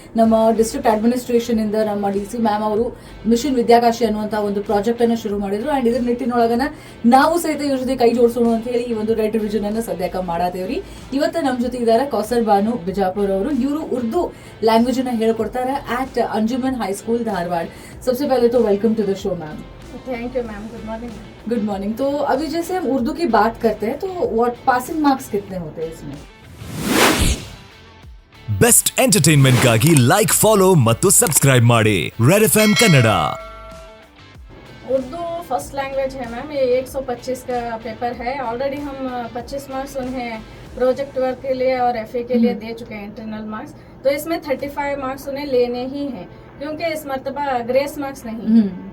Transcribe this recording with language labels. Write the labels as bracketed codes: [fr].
[kn] ನಮ್ಮ district administration ಇಂದ ನಮ್ಮ DC ಮ್ಯಾಮ್ ಅವರು ಮಿಷನ್ ವಿದ್ಯಾಕಾಶಿ ಅನ್ನುವಂತ ಒಂದು ಪ್ರಾಜೆಕ್ಟ್ ಅನ್ನು ಶುರು ಮಾಡಿದ್ರು. ಅಂಡ್ ಇದ್ರ ನಿಟ್ಟಿನೊಳಗನ ನಾವು ಸಹಿತ ಇವ್ರ ಜೊತೆ ಕೈ ಜೋಡಿಸೋಣ ಅಂತ ಹೇಳಿ ಈ ಒಂದು ರೆಡ್ ರಿವಿಷನ್ ಅನ್ನ ಸದ್ಯಕ್ಕೆ ಮಾಡಾತೇವ್ರಿ. ಇವತ್ತು ನಮ್ಮ ಜೊತೆ ಇದ್ದಾರೆ ಕೌಸರ್ ಬಾನು ಬಿಜಾಪುರ್ ಅವರು. ಇವರು ಉರ್ದು ಲ್ಯಾಂಗ್ವೇಜ್ ಅನ್ನ ಹೇಳ್ಕೊಡ್ತಾರೆ at ಅಂಜುಮನ್ ಹೈಸ್ಕೂಲ್ धारवाड़. [hi] सबसे पहले तो [en] Welcome to the show ma'am. Thank you ma'am. Good morning. Good morning. [hi] तो अभी जैसे हम उर्दू की बात करते हैं तो [en] what [hi] पासिंग मार्क्स कितने होते हैं इसमें? [kn] ಬೆಸ್ಟ್ ಎಂಟರ್ಟೈನ್ಮೆಂಟ್ಗಾಗಿ ಲೈಕ್ ಫಾಲೋ ಮತ್ತು ಸಬ್ಸ್ಕ್ರೈಬ್ ಮಾಡಿ red FM Kannada. [hi] Urdu first language है मैम. ये 125 का पेपर है. ऑलरेडी हम 25 मार्क्स उन्हें प्रोजेक्ट वर्क के लिए और FA के लिए दे चुके हैं, इंटरनल मार्क्स. तो इसमें 35 मार्क्स उन्हें लेने ही हैं, क्योंकि इस मरतबा ग्रेस मार्क्स नहीं है.